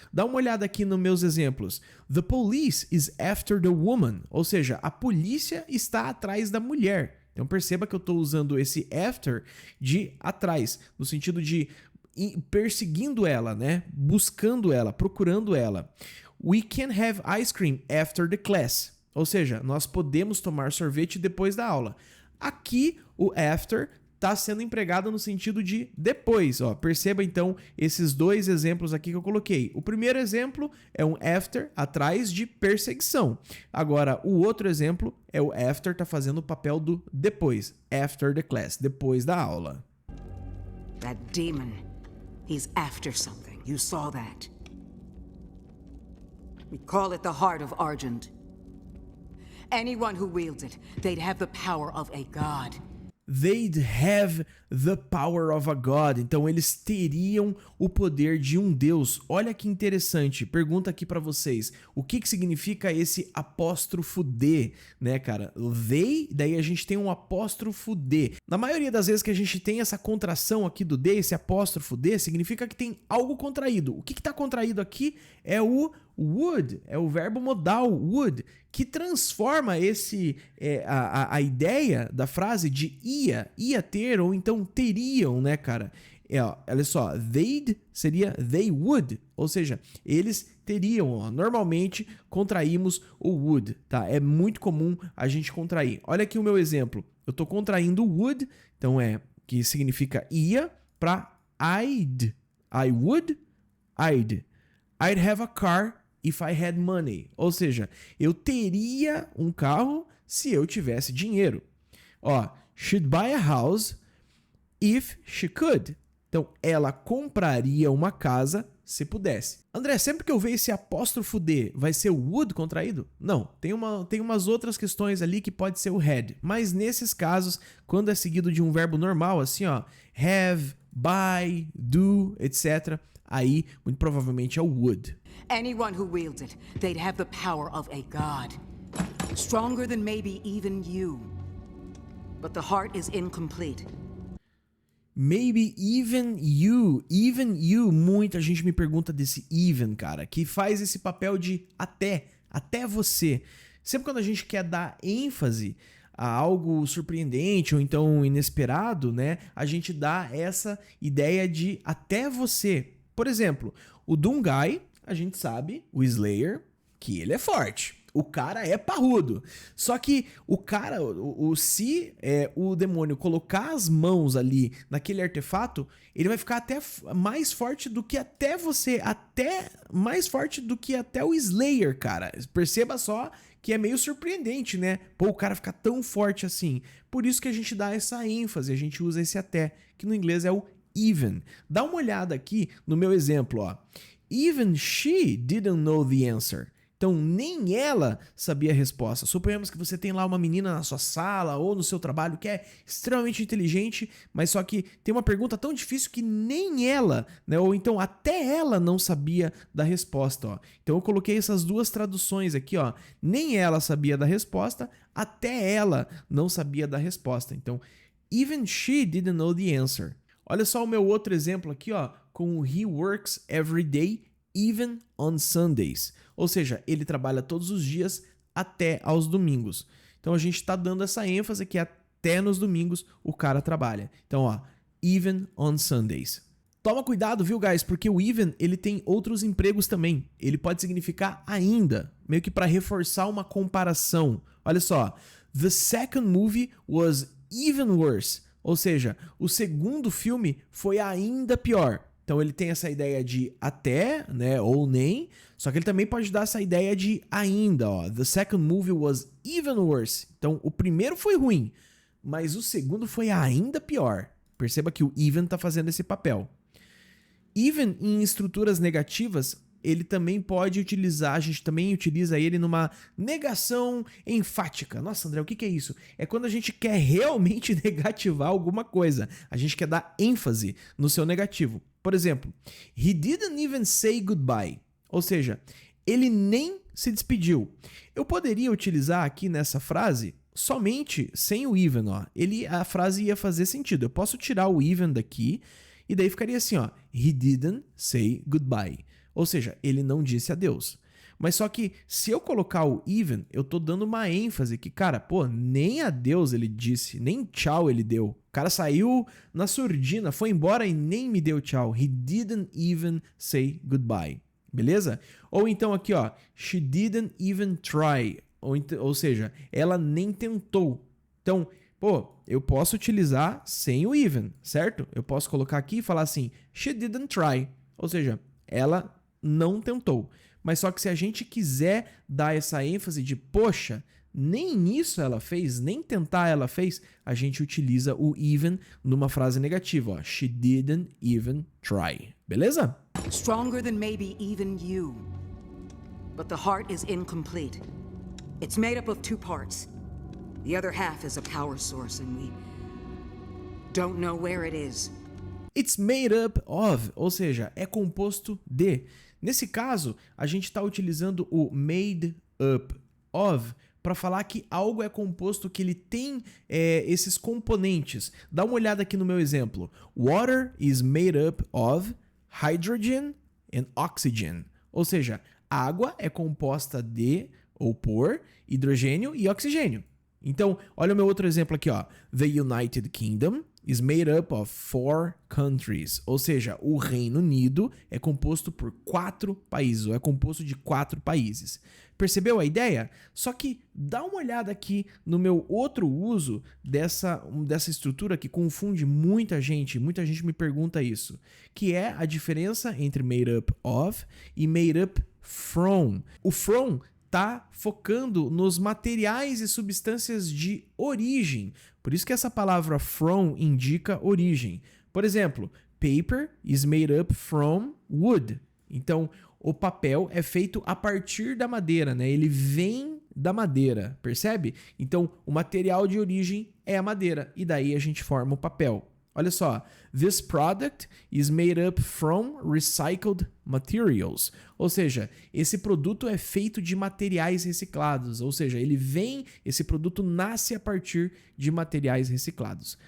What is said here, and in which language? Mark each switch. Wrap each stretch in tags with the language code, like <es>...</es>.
<pt>Dá uma olhada aqui nos meus exemplos.</pt> <en>The police is after the woman,</en> <pt>ou seja, a polícia está atrás da mulher. Então perceba que eu estou usando esse after de atrás, no sentido de perseguindo ela, né? Buscando ela, procurando ela.</pt> <en>We can have ice cream after the class.</en> <pt>Ou seja, nós podemos tomar sorvete depois da aula. Aqui, o after está sendo empregado no sentido de depois. Ó, perceba então esses dois exemplos aqui que eu coloquei. O primeiro exemplo é um after atrás de perseguição. Agora, o outro exemplo é o after tá fazendo o papel do depois.</pt> <en>After the class,</en> <pt>depois da aula.</pt> <en>That demon, he's after something. You saw that. We call it the Heart of Argent. Anyone who wields it, they'd have the power of a god. They'd have the power of a god.</en> <pt>Então eles teriam o poder de um deus. Olha que interessante. Pergunta aqui pra vocês. O que significa esse apóstrofo D, né, cara? They, daí a gente tem um apóstrofo D. Na maioria das vezes que a gente tem essa contração aqui do D, esse apóstrofo D, significa que tem algo contraído. O que tá contraído aqui é o would, é o verbo modal would, que transforma a ideia da frase de ia ter, ou então teriam, né, cara? Olha só, they'd seria they would, ou seja, eles teriam, ó. Normalmente contraímos o would, tá? É muito comum a gente contrair. Olha aqui o meu exemplo, eu tô contraindo would, então que significa ia, para I'd, I would,</pt> <en>I'd have a car if I had money.</en> <pt>Ou seja, eu teria um carro se eu tivesse dinheiro. Ó,</pt> <en>she'd buy a house if she could.</en> <pt>Então, ela compraria uma casa se pudesse. André, sempre que eu ver esse apóstrofo D, vai ser o would contraído? Não, tem umas outras questões ali que pode ser o had. Mas nesses casos, quando é seguido de um verbo normal, assim, ó, have, buy, do, etc., aí, muito provavelmente é o would.</pt> <en>Anyone who wields it, they'd have the power of a god. Stronger than maybe even you. But the heart is incomplete. Maybe even you,</en> <pt>muita gente me pergunta desse even, cara, que faz esse papel de até você. Sempre quando a gente quer dar ênfase a algo surpreendente ou então inesperado, né, a gente dá essa ideia de até você. Por exemplo, o Doomguy, a gente sabe, o Slayer, que ele é forte. O cara é parrudo. Só que o cara, se o demônio colocar as mãos ali naquele artefato, ele vai ficar até mais forte do que até você. Até mais forte do que até o Slayer, cara. Perceba só que é meio surpreendente, né? Pô, o cara ficar tão forte assim. Por isso que a gente dá essa ênfase, a gente usa esse até, que no inglês é o even. Dá uma olhada aqui no meu exemplo, ó.</pt> <en>Even she didn't know the answer.</en> <pt>Então, nem ela sabia a resposta. Suponhamos que você tem lá uma menina na sua sala ou no seu trabalho que é extremamente inteligente, mas só que tem uma pergunta tão difícil que nem ela, né? Ou então até ela não sabia da resposta, ó. Então, eu coloquei essas duas traduções aqui, ó. Nem ela sabia da resposta, até ela não sabia da resposta.</pt> <en>Então, even she didn't know the answer.</en> <pt>Olha só o meu outro exemplo aqui, ó, com o</pt> <en>he works every day, even on Sundays.</en> <pt>Ou seja, ele trabalha todos os dias até aos domingos. Então a gente está dando essa ênfase que até nos domingos o cara trabalha. Então, ó,</pt> <en>even on Sundays.</en> <pt>Toma cuidado, viu, guys? Porque o even, ele tem outros empregos também. Ele pode significar ainda, meio que para reforçar uma comparação. Olha só,</pt> <en>the second movie was even worse.</en> <pt>Ou seja, o segundo filme foi ainda pior. Então ele tem essa ideia de até, né, ou nem, só que ele também pode dar essa ideia de ainda, ó.</pt> <en>The second movie was even worse.</en> <pt>Então o primeiro foi ruim, mas o segundo foi ainda pior. Perceba que o even tá fazendo esse papel. Even em estruturas negativas, ele também pode utilizar, a gente também utiliza ele numa negação enfática. Nossa, André, o que é isso? É quando a gente quer realmente negativar alguma coisa. A gente quer dar ênfase no seu negativo. Por exemplo,</pt> <en>he didn't even say goodbye.</en> <pt>Ou seja, ele nem se despediu. Eu poderia utilizar aqui nessa frase somente sem o even, ó. A frase ia fazer sentido. Eu posso tirar o even daqui e daí ficaria assim, ó.</pt> <en>He didn't say goodbye.</en> <pt>Ou seja, ele não disse adeus. Mas só que se eu colocar o even, eu tô dando uma ênfase que, cara, pô, nem adeus ele disse, nem tchau ele deu. O cara saiu na surdina, foi embora e nem me deu tchau.</pt> <en>He didn't even say goodbye.</en> <pt>Beleza? Ou então aqui, ó,</pt> <en>she didn't even try.</en> <pt>Ou seja, ela nem tentou. Então, pô, eu posso utilizar sem o even, certo? Eu posso colocar aqui e falar assim,</pt> <en>she didn't try.</en> <pt>Ou seja, ela não tentou. Mas só que se a gente quiser dar essa ênfase de, poxa, nem isso ela fez, nem tentar ela fez, a gente utiliza o even numa frase negativa, ó.</pt> <en>She didn't even try.</en> <pt>Beleza?</pt> <en>Stronger than maybe even you. But the heart is incomplete. It's made up of two parts. The other half is a power source, and Don't know where it is. It's made up of,</en> <pt>ou seja, é composto de. Nesse caso, a gente está utilizando o made up of para falar que algo é composto, que ele tem esses componentes. Dá uma olhada aqui no meu exemplo.</pt> <en>Water is made up of hydrogen and oxygen.</en> <pt>Ou seja, água é composta de ou por hidrogênio e oxigênio. Então, olha o meu outro exemplo aqui, ó.</pt> <en>The United Kingdom is made up of 4 countries.</en> <pt>Ou seja, o Reino Unido é composto por 4 países, ou é composto de 4 países. Percebeu a ideia? Só que dá uma olhada aqui no meu outro uso dessa estrutura que confunde muita gente me pergunta isso, que é a diferença entre made up of e made up from. O from tá focando nos materiais e substâncias de origem. Por isso que essa palavra from indica origem. Por exemplo,</pt> <en>paper is made up from wood.</en> <pt>Então, o papel é feito a partir da madeira, né? Ele vem da madeira, percebe? Então, o material de origem é a madeira e daí a gente forma o papel. Olha só,</pt> <en>this product is made up from recycled materials.</en> <pt>Ou seja, esse produto é feito de materiais reciclados. Ou seja, esse produto nasce a partir de materiais reciclados.</pt>